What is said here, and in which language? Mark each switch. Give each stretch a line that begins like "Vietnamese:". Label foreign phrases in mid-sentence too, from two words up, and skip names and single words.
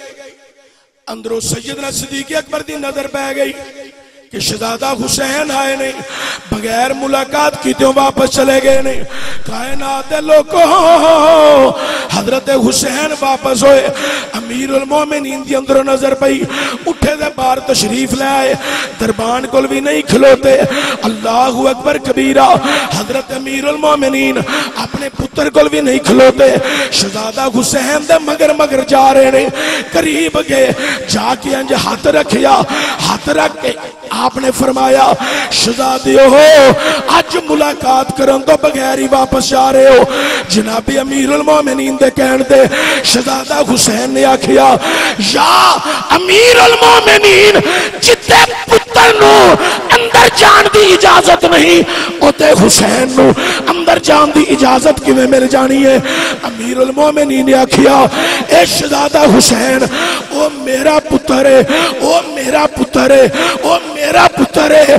Punjabi: اندروں سیدنا صدیق اکبر دی نظر پے گئی کہ شہزادہ حسین آئے نے، بغیر ملاقات کیتے واپس چلے گئے نے. کائنات دے لوگوں حضرت حسین واپس ہوئے، امیر المومنین دی اندروں نظر پئی، اٹھے دے باہر تشریف لے آئے، دربان کول بھی نہیں کھلوتے.
Arabic: اللہ اکبر کبیرا.
Punjabi: حضرت امیر المومنین اپنے پتر کول بھی نہیں کھلوتے، شہزادہ حسین دے مگر مگر جا رہے نے. قریب گئے، جا کے انج ہاتھ رکھیا، ہاتھ رکھ کے آپ نے فرمایا، شہزادیو اج ملاقات کرن توں بغیر ہی واپس جا رہے ہو. جنابِ امیر المومنین دے کہن دے شہزادہ حسین نے آکھیا، یا امیر المومنین جتھے پتر نوں اندر جان دی اجازت نہیں، اوتھے حسین نوں اندر جان دی اجازت کویں مل جانی ہے. امیر المومنین نے آکھیا، اے شہزادہ حسین، او میرا پتر ہے، او میرا پتر ہے، او میرا پتر ہے.